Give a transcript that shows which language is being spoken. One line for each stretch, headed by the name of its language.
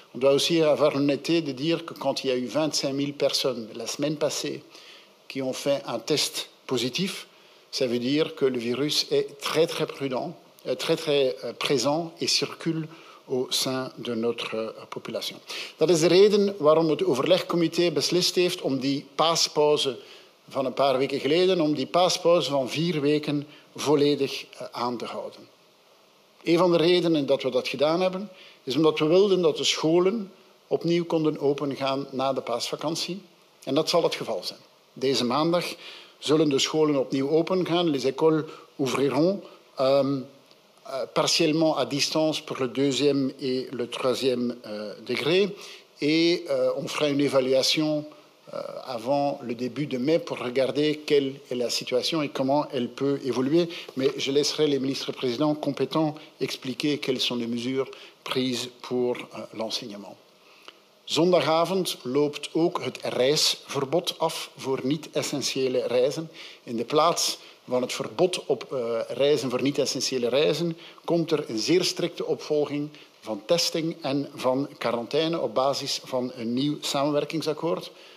French: On doit aussi avoir l'honnêteté de dire que quand il y a eu 25 000 personnes la semaine passée qui ont fait un test positif, ça veut dire que le virus est très, très prudent, très, très présent et circule au sein de notre population.
Dutch: Dat is de reden waarom het overlegcomité beslist heeft om die paaspauze van een paar weken geleden, om die paaspauze van 4 weken volledig aan te houden. Een van de redenen dat we dat gedaan hebben, is omdat we wilden dat de scholen opnieuw konden opengaan na de paasvakantie. En dat zal het geval zijn. Deze maandag zullen de scholen opnieuw opengaan.
French: Les écoles ouvriront partiellement à distance pour le 2e et le 3e degré. Et on fera une évaluation avant le début de mai pour regarder quelle est la situation et comment elle peut évoluer. Mais je laisserai les ministres-présidents compétents expliquer quelles sont les mesures prises pour l'enseignement.
Dutch: Zondagavond loopt ook het reisverbod af voor niet-essentiële reizen. In de plaats van het verbod op reizen voor niet-essentiële reizen komt er een zeer strikte opvolging van testing en van quarantaine op basis van een nieuw samenwerkingsakkoord.